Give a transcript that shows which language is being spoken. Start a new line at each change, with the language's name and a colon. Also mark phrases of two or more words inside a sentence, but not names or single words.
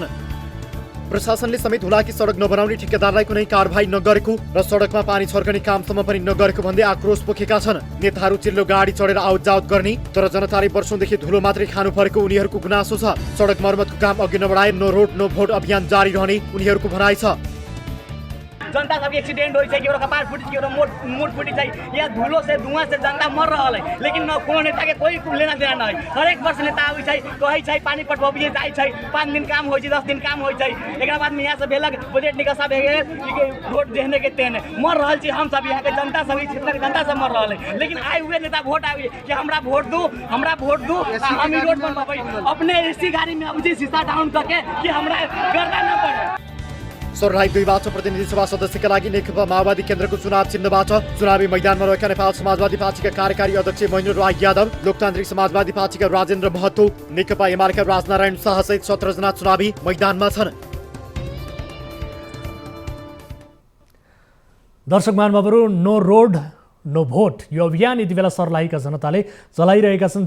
Nepali: प्रशासनले समेत हुलाकी सडक नबनाउने ठेकेदारलाई कुनै कारबाही नगरेको र सडकमा पानी छर्कने कामसम्म पनि नगरेको भन्दै आक्रोश पोखेका छन्। नेताहरू चिल्लो गाडी चढेर आवत जावत गर्ने तर जनताले वर्षौंदेखि धुलो मात्रै खानु परेको उनीहरूको गुनासो छ। सडक मर्मतको काम अघि नबढाए
English: No road no vote
Nepali: अभियान जारी रहने उनीहरूको भनाइ छ।
Maithili: जनता सब एक्सीडेंट हो कहीं कपार फुटी मुठ फुटी यहाँ धूलो से धुआं से जनता मर रहा है, लेकिन न कोनो नेता के कोई लेना देना नहीं। हर एक वर्ष नेता आवे कहे पानी पटबिए जाए 5 दिन काम हो 10 दिन काम हो एक बाद में यहाँ से भेलक बजट निकासा वोट देने के तेने मर रहा हम सब यहाँ के जनता सब क्षेत्र के जनता सब मर रहा है। लेकिन आए हुए नेता वोट आए कि हमरा वोट दू हम रोड बनवाई अपने एसी गाड़ी में अब शीशा डाउन करके कि हमरा गर्दा न पड़े।
Nepali: सर्लाही 2बाट प्रतिनिधि सभा सदस्यका लागि नेकपा माओवादी केन्द्रको चुनाव चिन्हबाट चुनावी मैदानमा रहेका नेपाल समाजवादी पार्टीका कार्यकारी अध्यक्ष महेन्द्र राय यादव, लोकतान्त्रिक समाजवादी पार्टीका राजेन्द्र महतो, नेकपा एमालेका राजनारायण शाह सहित 17 जना चुनावी मैदानमा छन्। दर्शक महानुभावहरू,
English: No road no vote
Nepali: यो अभियान यति बेला सर्लाहीका जनताले चलाइरहेका छन्।